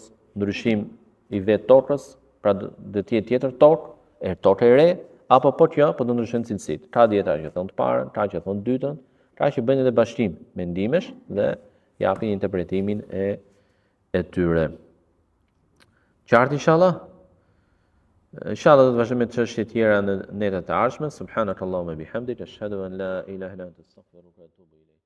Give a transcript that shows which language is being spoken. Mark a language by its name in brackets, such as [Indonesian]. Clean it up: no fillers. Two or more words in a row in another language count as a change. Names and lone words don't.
[Albanian] Ndryshim i vetë tokës, pra do të jetë tjetër tokë e re, apo po që po të ndryshojnë cilësitë. Ka dietar që thonë të parën, ka që thonë të dytën, ka që bëjnë edhe bashkim mendimesh dhe japin interpretimin e tyre. Qartë inshallah? Inshallah do të vazhdojmë me çështje tjera në netët e ardhshme. [Arabic] سبحانك اللهم وبحمدك أشهد أن لا إله إلا أنت أستغفرك وأتوب